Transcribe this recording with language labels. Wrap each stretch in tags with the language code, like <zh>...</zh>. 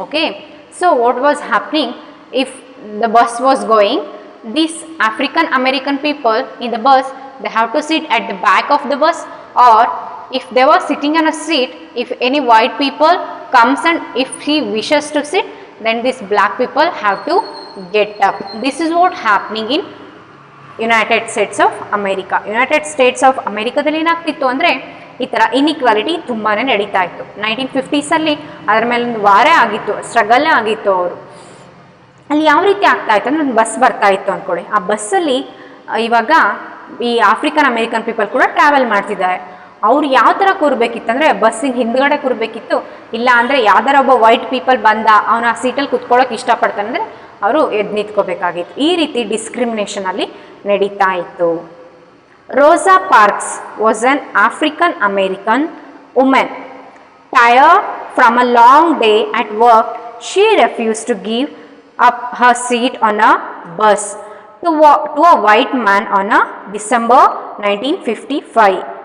<en>Okay, so what was happening, if the bus was going, these African American people in the bus, they have to sit at the back of the bus, or if they were sitting on a seat, if any white people comes and if he wishes to sit, then these black people have to get up. This is what happening in United States of America.</en> <kn>United States of ಅಮೇರಿಕಾದಲ್ಲಿ ಏನಾಗ್ತಿತ್ತು ಅಂದರೆ ಈ ಥರ inequality ತುಂಬಾ ನಡೀತಾ ಇತ್ತು. 1950ಸಲ್ಲಿ ಅದರ ಮೇಲೆ ಒಂದು ವಾರೇ ಆಗಿತ್ತು, ಸ್ಟ್ರಗಲ್ಲೇ ಆಗಿತ್ತು. ಅವರು ಅಲ್ಲಿ ಯಾವ ರೀತಿ ಆಗ್ತಾ ಇತ್ತು ಅಂದರೆ ಒಂದು ಬಸ್ ಬರ್ತಾ ಇತ್ತು ಅಂದ್ಕೊಳ್ಳಿ, ಆ ಬಸ್ಸಲ್ಲಿ ಇವಾಗ ಈ ಆಫ್ರಿಕನ್ ಅಮೇರಿಕನ್ ಪೀಪಲ್ ಕೂಡ ಟ್ರಾವೆಲ್ ಮಾಡ್ತಿದ್ದಾರೆ. ಅವ್ರು ಯಾವ ಥರ ಕೂರಬೇಕಿತ್ತಂದರೆ ಬಸ್ಸಿಗೆ ಹಿಂದ್ಗಡೆ ಕೂರಬೇಕಿತ್ತು, ಇಲ್ಲ ಅಂದರೆ ಯಾವ್ದಾರ ಒಬ್ಬ ವೈಟ್ ಪೀಪಲ್ ಬಂದ ಅವನು ಆ ಸೀಟಲ್ಲಿ ಕುತ್ಕೊಳ್ಳೋಕೆ ಇಷ್ಟಪಡ್ತಾನೆ ಅಂದರೆ ಅವರು ಎದ್ದು ನಿಂತ್ಕೋಬೇಕಾಗಿತ್ತು. ಈ ರೀತಿ ಡಿಸ್ಕ್ರಿಮಿನೇಷನ್ ಅಲ್ಲಿ ನಡೀತಾ ಇತ್ತು.</kn> <en>Rosa Parks was an African American woman. Tired from a long day at work, she refused to give up her seat on a bus to a white man on a December 1955.</en>